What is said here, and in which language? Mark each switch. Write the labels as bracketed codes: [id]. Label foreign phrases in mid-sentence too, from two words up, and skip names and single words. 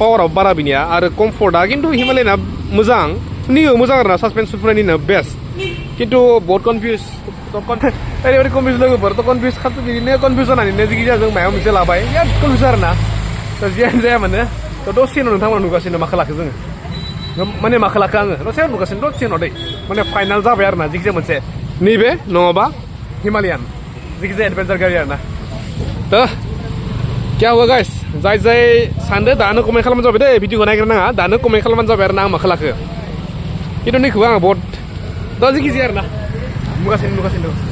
[brx] पावाराव बारा बिनिया आरो कम्फर्टआ खिन्थु हिमालयाना मोजां मोजां आरो ना सासपेन्सनफोरनिनो बेस्ट खिन्थु बहुत कनफिउस ओरैबायदि कनफिउस लोगोफोर थ' कनफिउस बिदिनो कनफिउस जानानैनो जेखि जाया जों माबा मोनसे लाबाय बिराद कनफिउस आरो ना थ' जियानो जाया मानो थ' दसे उनाव नोंथांमोना नुगासिनो माखौ लाखो जोङो माने माखौ लाखो आङो दसे नुगासिनो दसे उनाव दै माने फाइनाल जाबाय आरो ना जेखि जाया मोनसे नैबे नङाबा हिमालयान जेखि जाया एडभेन्सार गारि आरो ना थ' [hi] क्या हुआ [brx] गाइस जाय सानदो दानो कमेन्ट खालामबानो जाबाय दे भिडिअखौ नायग्रो नाङा दानो कमेन्ट खालामबानो जाबाय आरो ना आं माखौ लाखो खिन्थु नैखौबो आङो बहुत दा जेखि जाया आरो ना नुगासिनो